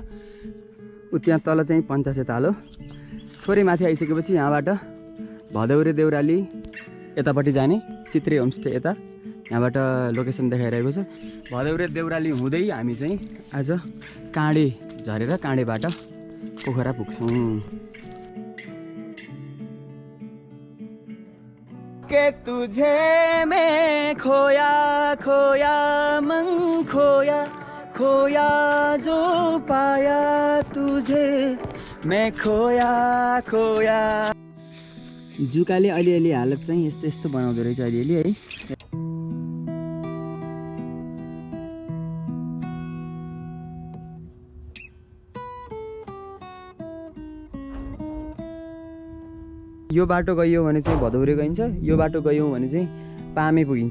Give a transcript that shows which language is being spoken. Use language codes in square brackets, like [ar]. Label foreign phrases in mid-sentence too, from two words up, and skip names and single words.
[ne] त्यहाँ तल चाहिँ पञ्चासे ताल हो। थोरै माथि आइसकेपछि यहाँबाट भदौरे देउराली यतापट्टि जाने चित्रे होमस्टे यता, यहाँबाट लोकेसन देखाइरहेको छ। भदौरे देउराली हुँदै हामी चाहिँ आज काँडे झरेर काँडेबाट पोखरा पुग्छौँ। [hi] के तुझे मैं खोया खोया मन खोया जो पाया तुझे मैं खोया। [ne] जुकाले अलिअलि हालत चाहिँ यस्तो बनाउँदो रहेछ अलिअलि है। यो बाटो गयो भने चाहिँ भदौरे गइन्छ, यो बाटो गयौँ भने चाहिँ पामे पुगिन्छ।